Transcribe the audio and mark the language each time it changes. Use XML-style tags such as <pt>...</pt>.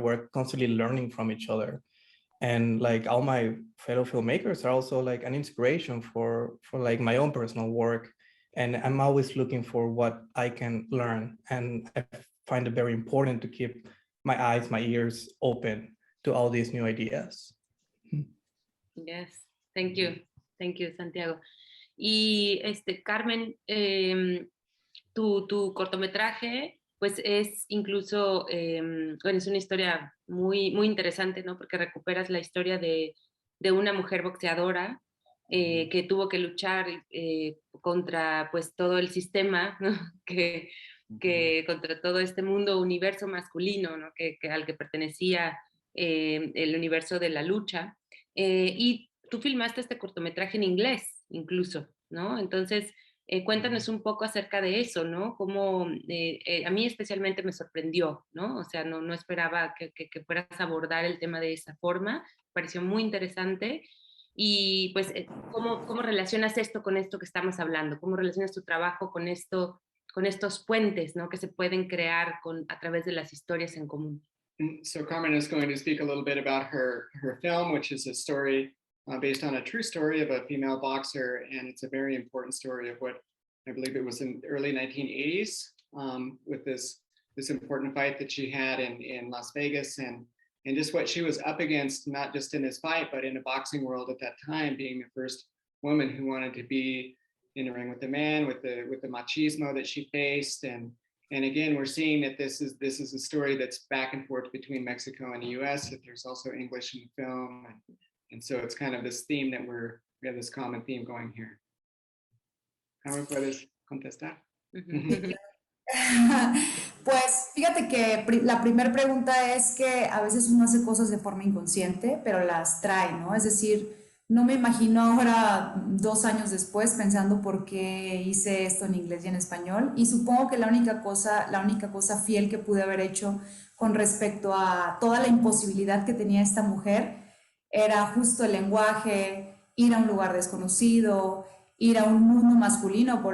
<en>We're constantly learning from each other. And like all my fellow filmmakers are also like an inspiration for like my own personal work. And I'm always looking for what I can learn. And I find it very important to keep my eyes, my ears open to all these new ideas. Yes, thank you, Santiago.</en> <es>Y Carmen, tu cortometraje pues es incluso, bueno, es una historia muy, muy interesante, ¿no? Porque recuperas la historia de una mujer boxeadora que tuvo que luchar contra pues todo el sistema, ¿no? que contra todo este mundo, universo masculino, ¿no? Al que pertenecía el universo de la lucha. Y tú filmaste este cortometraje en inglés, incluso, ¿no? Entonces, cuéntanos un poco acerca de eso, ¿no? Cómo a mí especialmente me sorprendió, ¿no? O sea, no esperaba que fueras a abordar el tema de esa forma, pareció muy interesante. Y pues, ¿cómo relacionas esto con esto que estamos hablando? ¿Cómo relacionas tu trabajo con estos puentes, ¿no? Que se pueden crear a través de las historias en común?</es> <en>So Carmen is going to speak a little bit about her film, which is a story based on a true story of a female boxer, and it's a very important story of what I believe it was in the early 1980s with this important fight that she had in Las Vegas, and just what she was up against, not just in this fight, but in the boxing world at that time, being the first woman who wanted to be in the ring with the man, with the machismo that she faced, and again, we're seeing that this is a story that's back and forth between Mexico and the U.S. That there's also English in the film, and so it's kind of this theme that we have this common theme going here.</en> <es>Carmen, ¿puedes contestar? Pues fíjate que la primera pregunta es que a veces uno hace cosas de forma inconsciente, pero las trae, ¿no? Es decir, no me imagino ahora 2 años después pensando por qué hice esto en inglés y en español, y supongo que la única cosa fiel que pude haber hecho con respecto a toda la imposibilidad que tenía esta mujer era justo el lenguaje, ir a un lugar desconocido, ir a un mundo masculino.</es>